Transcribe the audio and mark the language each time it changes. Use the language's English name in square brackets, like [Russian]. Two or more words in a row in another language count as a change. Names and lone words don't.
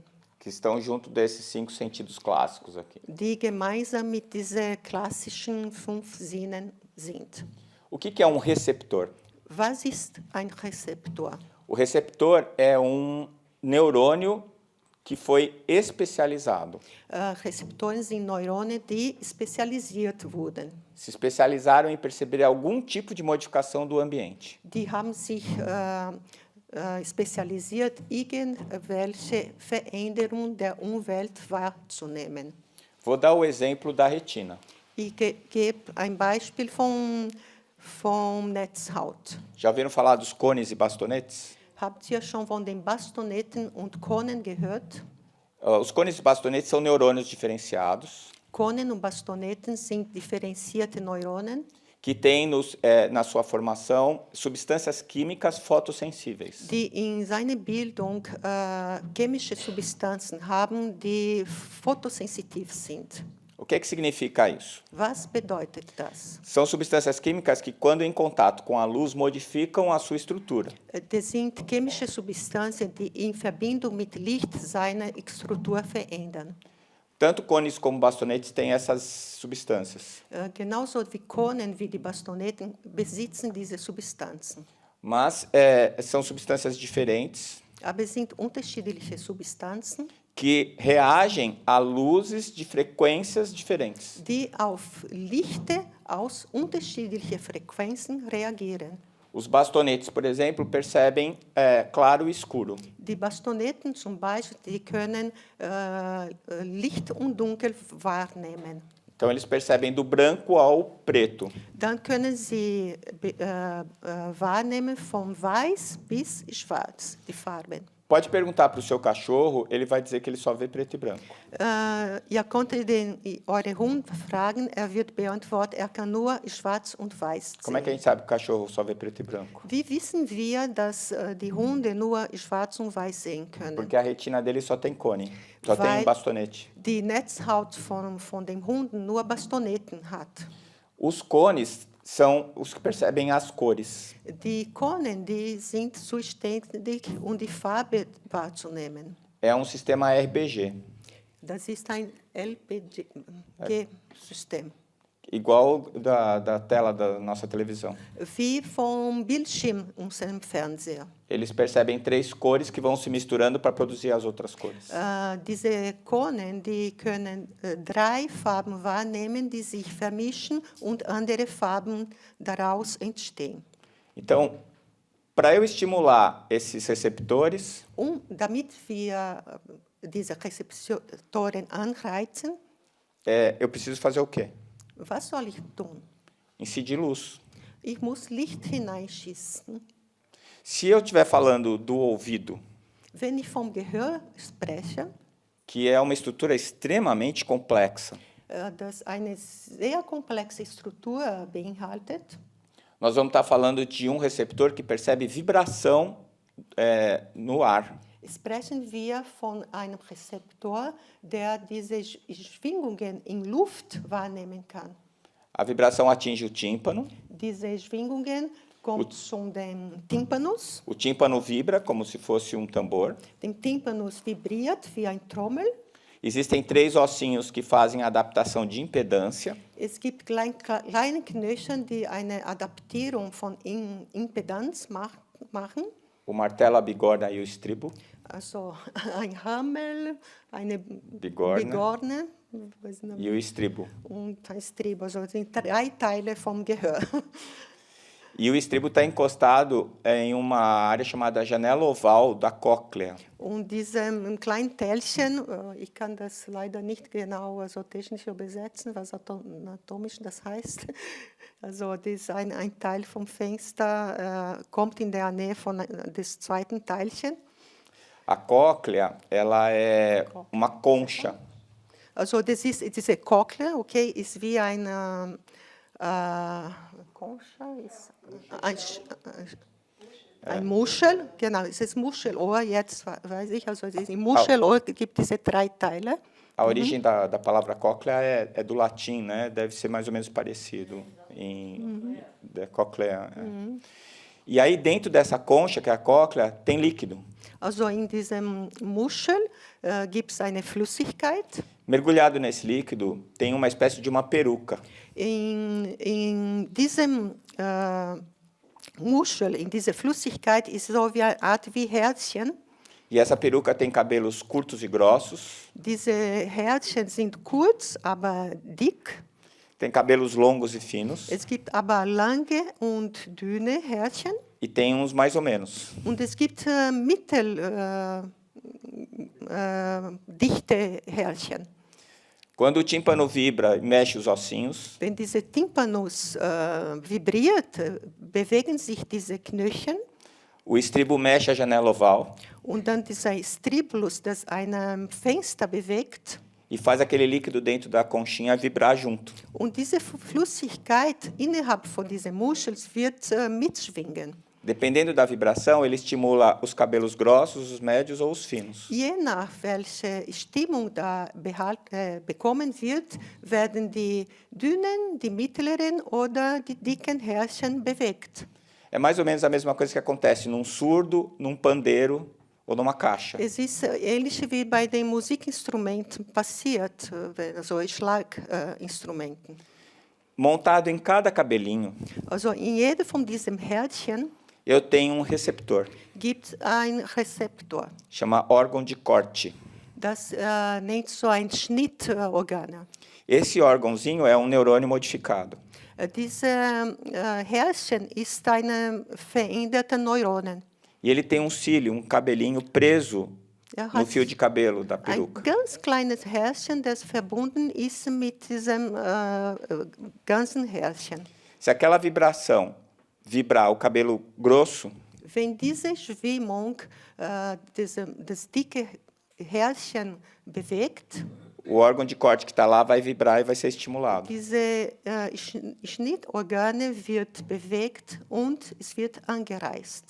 [Portuguese] Que estão junto desses 5 sentidos clássicos aqui. [German] die gemeinsam mit diesen klassischen 5 Sinnen sind. [Portuguese] O que é um receptor? [German] Was ist ein Rezeptor? [Portuguese] O receptor é um neurônio que foi especializado. [German] Rezeptoren sind Neuronen, die spezialisiert wurden. [Portuguese] Se especializaram em perceber algum tipo de modificação do ambiente. [German] Die haben sich spezialisiert, irgendwelche Veränderungen der Umwelt wahrzunehmen. [Portuguese] Vou dar o exemplo da retina. [German] Ich gebe ein Beispiel vom Netzhaut. [Portuguese] Já ouviram falar dos cones e bastonetes? [German] Habt ihr schon von den Bastoneten und Konen gehört? [Portuguese] Os cones e bastonetes são neurônios diferenciados [German] Konen und Bastoneten sind differenzierte Neuronen, [Portuguese] que têm na sua formação substâncias químicas fotossensíveis. [German] die in seiner Bildung chemische Substanzen haben, die photosensitiv sind. [Portuguese] O que significa isso? [German] Was bedeutet das? [Portuguese] São substâncias químicas que, quando em contato com a luz, modificam a sua estrutura. [German] Das sind chemische Substanzen, die in Verbindung mit Licht seine Struktur verändern. [Portuguese] Tanto cones como bastonetes têm essas substâncias. [German] Genauso wie Konen wie die Bastoneten besitzen diese Substanzen. [Portuguese] Mas são substâncias diferentes [German] Aber es sind unterschiedliche Substanzen, [Portuguese] que reagem a luzes de frequências diferentes. [German] die auf Lichte aus unterschiedlichen Frequenzen reagieren. [Portuguese] Os bastonetes, por exemplo, percebem claro e escuro. [German] Die Bastoneten zum Beispiel, die können Licht und Dunkel wahrnehmen. [Portuguese] Então, eles percebem do branco ao preto. [German] Dann können sie wahrnehmen von weiß bis schwarz, die Farben. [Portuguese] Pode perguntar para o seu cachorro, ele vai dizer que ele só vê preto e branco. [German] Ihr könnt eure Hund fragen, wird beantworten, kann nur schwarz und weiß sehen. [Portuguese] Como é que a gente sabe que o cachorro só vê preto e branco? [German] Wie wissen wir, dass die Hunde nur schwarz und weiß sehen können? [Portuguese] Porque a retina dele só tem cone, só tem bastonete. [German] Die Netzhaut von dem Hunden nur Bastoneten hat. [Portuguese] Os cones são os que percebem as cores. [German] Die Konen, die sind zuständig, die Farbe wahrzunehmen. [Portuguese] É um sistema RBG, [German] Das ist ein LPG-System. [Portuguese] igual da tela da nossa televisão. [German] Wie vom Bildschirm unserem Fernseher. [Portuguese] Eles percebem 3 cores que vão se misturando para produzir as outras cores. [German] Diese Konen, die können 3 Farben wahrnehmen, die sich vermischen und andere Farben daraus entstehen. [Portuguese] Então, para eu estimular esses receptores, [German] Damit wir diese Rezeptoren anreizen, [Portuguese] eu preciso fazer o quê? [German] was soll ich tun? [Portuguese] Incidir luz. [German] Ich muss Licht hineinschießen. [Portuguese] Se eu estiver falando do ouvido, [German] Wenn ich vom Gehör spreche, [Portuguese] que é uma estrutura extremamente complexa, [German] das eine sehr komplexe Struktur beinhaltet, [Portuguese] nós vamos estar falando de um receptor que percebe vibração no ar. [German] sprechen wir von einem Rezeptor, der diese Schwingungen in Luft wahrnehmen kann. [Portuguese] A vibração atinge o tímpano. [German] Diese Schwingungen kommt zu dem Tympanus. [Portuguese] O tímpano vibra como se fosse um tambor. [German] Der Tympanus vibriert wie ein Trommel. [Portuguese] Existem 3 ossinhos que fazem a adaptação de impedância. [German] Es gibt kleine Knöchel, die eine Adaptierung von Impedanz machen. [Portuguese] O martelo, a bigorna e o estribo. [German] Also ein Hammel, eine Bigorna. weiß nicht, [Portuguese] E o estribo. [German] und ein Strib. Also das sind 3 Teile vom Gehör. [Portuguese] E o estribo está encostado em uma área chamada janela oval da cóclea. [German] Und diesem kleinen Teilchen, ich kann das leider nicht genau so technisch übersetzen, was anatomisch das heißt. Also das ein Teil vom Fenster kommt in der Nähe des zweiten Teilchen. [Portuguese] A cóclea, ela é uma concha. [German] Also das ist diese Cochlea, okay, ist wie eine Concha, ist ein Muschel, genau, es ist Muschelohr, jetzt weiß ich, also im Muschelohr gibt es diese 3 Teile. [Portuguese] A origem da palavra cóclea é do latim, né? Deve ser mais ou menos parecido da cóclea. E aí dentro dessa concha, que é a cóclea, tem líquido. [German] Also in diesem Muschel gibt es eine Flüssigkeit. [Portuguese] Mergulhado nesse líquido tem uma espécie de uma peruca. [German] In diesem Muschel, in dieser Flüssigkeit ist so wie eine Art wie Herzchen. [Portuguese] E essa peruca tem cabelos curtos e grossos. [German] Diese Herzchen sind kurz, aber dick. [Portuguese] Tem cabelos longos e finos. [German] Es gibt aber lange und dünne Herzchen. [Portuguese] e tem uns mais ou menos. [German] Und es gibt dichte Härchen. [Portuguese] Quando o tímpano vibra e mexe os ossinhos, [German] Wenn diese Tympanus vibriert, bewegen sich diese Knöchel [Portuguese] o estribo mexe a janela oval [German] und dann dieser Stribulus, das ein Fenster bewegt. [Portuguese] e faz aquele líquido dentro da conchinha vibrar junto. [German] Und diese Flüssigkeit innerhalb von diesen Muschels wird mitschwingen. [Portuguese] Dependendo da vibração, ele estimula os cabelos grossos, os médios ou os finos. [German] Je nach welche Stimmung da bekommen wird, werden die dünnen, die mittleren oder die dicken Härchen bewegt. [Portuguese] É mais ou menos a mesma coisa que acontece num surdo, num pandeiro ou numa caixa. [German] Es ist ähnlich wie bei den Musikinstrumenten passiert, also Schlaginstrumenten. [Portuguese] Montado em cada cabelinho, [German] Also in jedem von diesen Härchen [Portuguese] eu tenho um receptor, [German] gibt ein Rezeptor. [Portuguese] chama órgão de corte. [German] Das nennt so ein Schnittorgan. [Portuguese] Esse órgãozinho é um neurônio modificado. [German] Diese Härchen ist eine veränderte Neuronen. [Portuguese] E ele tem um cílio, um cabelinho preso no fio de cabelo da [German] Ein [Portuguese] peruca. [German] ganz kleines Härchen, das verbunden ist mit diesem ganzen Härchen. [Portuguese] Se aquela vibração vibrar o cabelo grosso, [German] Wenn diese Schwingung das dicke Härchen bewegt, [Portuguese] o órgão de corte que está lá vai vibrar e vai ser estimulado. [German] diese Schnittorgane wird bewegt und es wird angereizt.